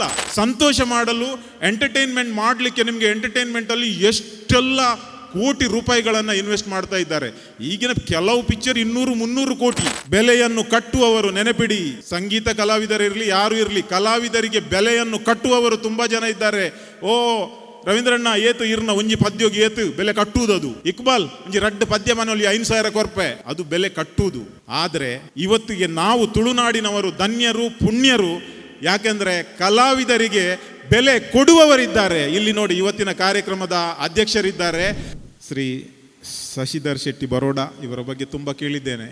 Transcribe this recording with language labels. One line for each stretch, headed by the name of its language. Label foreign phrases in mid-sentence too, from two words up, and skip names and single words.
Kannada: ಸಂತೋಷ ಮಾಡಲು, ಎಂಟರ್ಟೈನ್ಮೆಂಟ್ ಮಾಡಲಿಕ್ಕೆ ನಿಮಗೆ ಎಂಟರ್ಟೈನ್ಮೆಂಟಲ್ಲಿ ಎಷ್ಟೆಲ್ಲ ಕೋಟಿ ರೂಪಾಯಿಗಳನ್ನು ಇನ್ವೆಸ್ಟ್ ಮಾಡ್ತಾ ಇದ್ದಾರೆ. ಈಗಿನ ಕೆಲವು ಪಿಕ್ಚರ್ 200-300 ಕೋಟಿ. ಬೆಲೆಯನ್ನು ಕಟ್ಟುವವರು ನೆನಪಿಡಿ, ಸಂಗೀತ ಕಲಾವಿದರಿರಲಿ ಯಾರು ಇರಲಿ, ಕಲಾವಿದರಿಗೆ ಬೆಲೆಯನ್ನು ಕಟ್ಟುವವರು ತುಂಬಾ ಜನ ಇದ್ದಾರೆ.
Tulu: ಓ ರವೀಂದ್ರಣ್ಣ ಏತು ಇರ್ನ ಒಂಜಿ ಪದ್ಯೋಗಿ ಏತು
Kannada: ಬೆಲೆ ಕಟ್ಟುವುದು,
Tulu: ಇಕ್ಬಾಲ್ ಒಂಜಿ ರಡ್ಡು ಪದ್ಯ ಮನೋಲಿ 5,000 ಕೊರ್ಪೆ,
Kannada: ಅದು ಬೆಲೆ ಕಟ್ಟುವುದು. ಆದರೆ ಇವತ್ತಿಗೆ ನಾವು ತುಳುನಾಡಿನವರು ಧನ್ಯರು, ಪುಣ್ಯರು. ಯಾಕೆಂದ್ರೆ ಕಲಾವಿದರಿಗೆ ಬೆಲೆ ಕೊಡುವವರಿದ್ದಾರೆ. ಇಲ್ಲಿ ನೋಡಿ, ಇವತ್ತಿನ ಕಾರ್ಯಕ್ರಮದ ಅಧ್ಯಕ್ಷರಿದ್ದಾರೆ ಶ್ರೀ ಶಶಿಧರ್ ಶೆಟ್ಟಿ ಬರೋಡ. ಇವರ ಬಗ್ಗೆ ತುಂಬ ಕೇಳಿದ್ದೇನೆ.